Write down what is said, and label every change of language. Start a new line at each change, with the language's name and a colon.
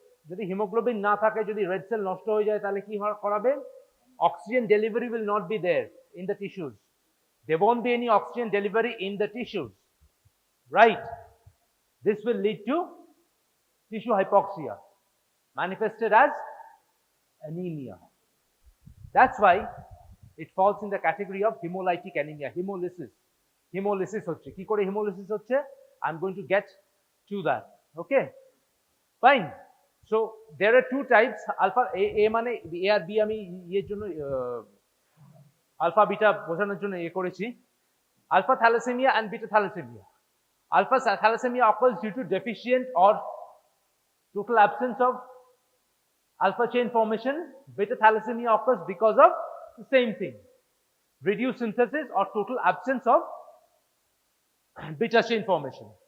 Bangla: যদি hemoglobin না থাকে, যদি red cell নষ্ট হয়ে যায়, তাহলে কি করাবে?
English: Oxygen delivery will not be there in the tissues. There won't be any oxygen delivery in the tissues, right? This will lead to tissue hypoxia, manifested as anemia. That's why it falls in the category of hemolytic anemia, hemolysis.
Bangla: Hemolysis হচ্ছে কি করে hemolysis হচ্ছে?
English: I'm going to get to that. Okay, fine. So there are two types.
Bangla: Alpha A মানে A আর B আমি এর জন্য alpha beta বোঝানোর জন্য করেছি.
English: Alpha thalassemia and beta thalassemia. Alpha thalassemia occurs due to deficient or total absence of alpha chain formation. Beta thalassemia occurs because of the same thing, reduced synthesis or total absence of beta chain formation.